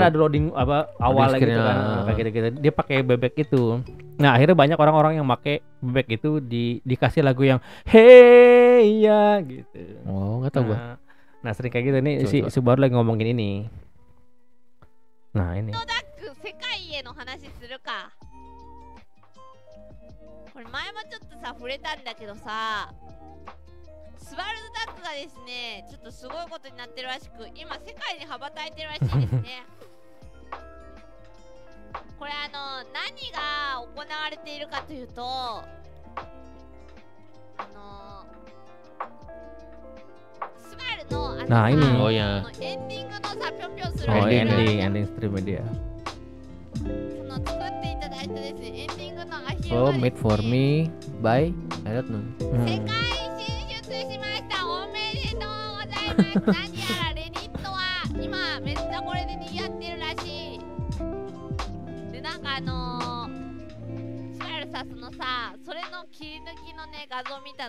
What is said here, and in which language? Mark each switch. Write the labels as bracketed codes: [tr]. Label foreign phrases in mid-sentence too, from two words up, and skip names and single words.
[id] Kan ada loading apa awalnya gitu kan, kayak gitu. Dia pakai bebek itu. Nah, akhirnya banyak orang-orang yang pakai bebek itu dikasih lagu yang hey ya gitu. Nggak tahu gua. Nah, sering kayak gitu nih. Si Subaru lagi ngomongin ini. Nah, ini. [ja] 世界への話するか。これ前もちょっとさ触れたんだけどさ、スバルダックがですね、ちょっとすごいことになってるらしく、今世界に羽ばたいてるらしいですね。これ何が行われているかというと、スバルの [id] Nah ini. [ja] エンディングのさぴょんぴょんする [en] ending streamnya [id] dia. [ja] その作っていただいたですね、エンディングのアヒルがですね、 [en] made for me by I don't know. [ja] 世界進出しました。おめでとうございます。何やらレディットは今めっちゃこれで賑わってるらしい。でなんかスバルさ、そのさ、それの切り抜きのね画像見たの。